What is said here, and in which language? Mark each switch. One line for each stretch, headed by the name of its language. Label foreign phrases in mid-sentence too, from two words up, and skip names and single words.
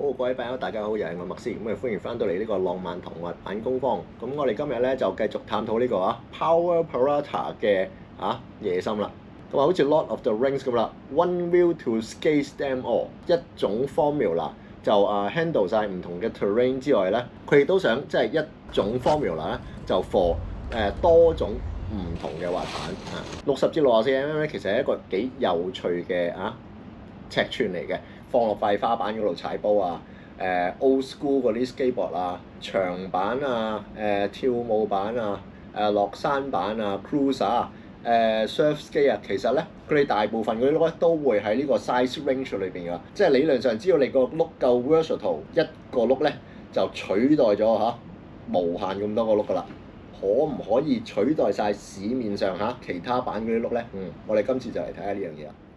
Cantonese: 位朋友，大家好，又係我麥斯，咁歡迎翻到嚟呢個浪漫童話版工坊。咁我哋今日咧就繼續探討呢個Power Parata 嘅野心啦。咁好似 Lord of the Rings 咁啦 ，
English: One will to scale them all，
Cantonese: 一種 formula 就handle 晒唔同嘅 terrain 之外咧，佢亦都想即係一種 formula 咧就 for 多種唔同嘅滑板60至64 mm 咧，其實係一個幾有趣嘅尺寸嚟嘅，放落塊花板嗰度踩波
English: old school
Cantonese: 嗰啲 skateboard 長板跳舞板落山板
English: cruiser surf ski
Cantonese: 其實咧佢哋大部分嗰啲碌咧都會喺呢個
English: size range
Cantonese: 裏邊㗎，即係理論上只要你個碌夠 versatile， 一個碌咧就取代咗無限咁多個碌㗎啦。可唔可以取代晒市面上其他版嗰啲碌咧？我哋今次就嚟睇下呢樣嘢啦。